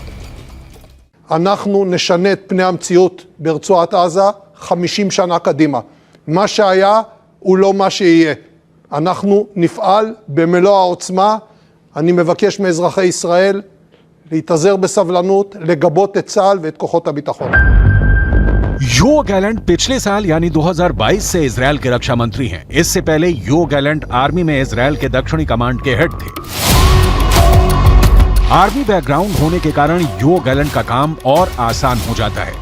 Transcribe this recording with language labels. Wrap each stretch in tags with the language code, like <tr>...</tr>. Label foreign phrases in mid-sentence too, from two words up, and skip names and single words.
<he>אנחנו נשנה את פני המציאות ברצועת עזה 50 שנה קדימה. מה שהיה הוא לא מה שיהיה. אנחנו נפעל במלוא העוצמה. אני מבקש מאזרחי ישראל להתאזר בסבלנות, לגבות את צה"ל ואת כוחות הביטחון.</he> <hi>योव गैलेंट पिछले साल यानी 2022 से इजराइल के रक्षा मंत्री हैं। इससे पहले योव गैलेंट आर्मी में इजराइल के दक्षिणी कमांड के हेड थे। आर्मी बैकग्राउंड होने के कारण योव गैलेंट का काम और आसान हो जाता है।</hi>